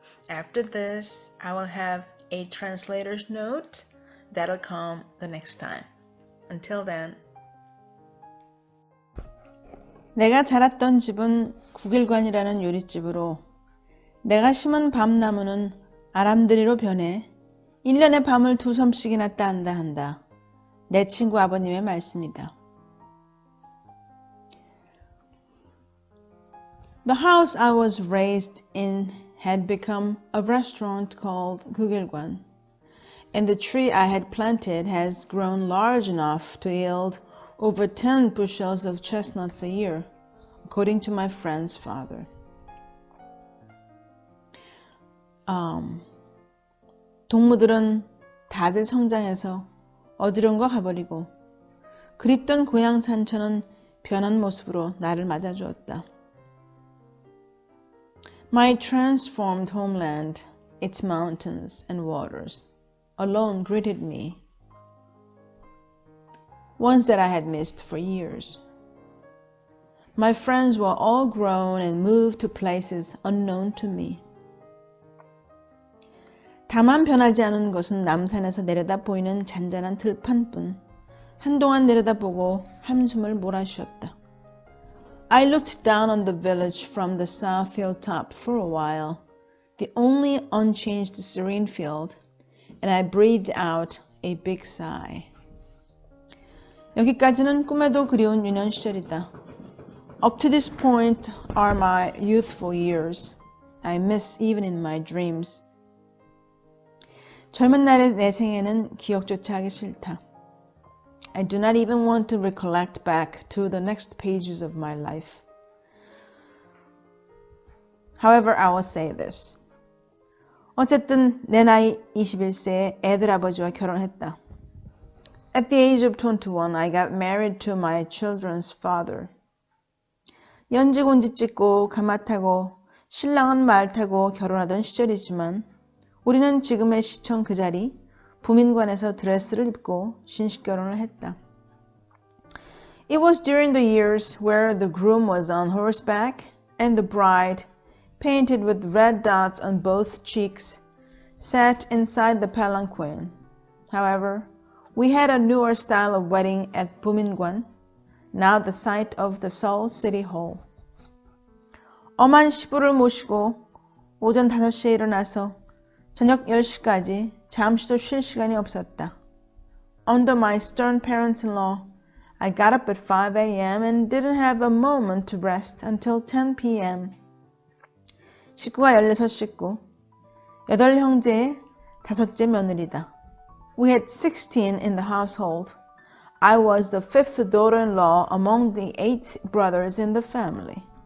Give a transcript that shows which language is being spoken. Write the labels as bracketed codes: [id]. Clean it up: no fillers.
[en] After this, I will have a translator's note that'll come the next time. Until then. [ko] 내가 자랐던 집은 국일관이라는 요리집으로 내가 심은 밤나무는 아람드리로 변해 1년에 밤을 2섬씩이나 딴다 한다. 내 친구 아버님의 말씀이다. [en] The house I was raised in had become a restaurant called 국일관, and the tree I had planted has grown large enough to yield over 10 bushels of chestnuts a year, according to my friend's father. [ko] 동무들은 다들 성장해서 어디론가 가버리고 그립던 고향 산천은 변한 모습으로 나를 맞아주었다. [en] My transformed homeland, its mountains and waters, alone greeted me, ones that I had missed for years. My friends were all grown and moved to places unknown to me. [ko] 다만 변하지 않은 것은 남산에서 내려다 보이는 잔잔한 들판뿐. 한동안 내려다보고 한숨을 몰아쉬었다. [en] I looked down on the village from the south hilltop for a while, the only unchanged serene field, and I breathed out a big sigh. [ko] 여기까지는 꿈에도 그리운 유년 시절이다. [en] Up to this point are my youthful years. I miss even in my dreams. [ko] 젊은 날의 내 생애는 기억조차 하기 싫다. [en] I do not even want to recollect back to the next pages of my life. However, I will say this. [ko] 어쨌든 내 나이 21세에 애들 아버지와 결혼했다. [en] At the age of 21, I got married to my children's father. [ko] 연지곤지 찍고 가마 타고 신랑은 말 타고 결혼하던 시절이지만 우리는 지금의 시청 그 자리 부민관에서 드레스를 입고 신식결혼을 했다. [en] It was during the years where the groom was on horseback and the bride, painted with red dots on both cheeks, sat inside the palanquin. However, we had a newer style of wedding at 부민관, now the site of the Seoul City Hall. [ko] 엄한 시부를 모시고 오전 5시에 일어나서 저녁 10시까지 잠시도 쉴 시간이 없었다. [en] Under my stern parents-in-law, I got up at 5 a.m. and didn't have a moment to rest until 10 p.m. [ko] 식구가 16식구, 8형제의 5째 며느리다. [en] We had 16 in the household. I was the 5th daughter-in-law among the 8 brothers in the family.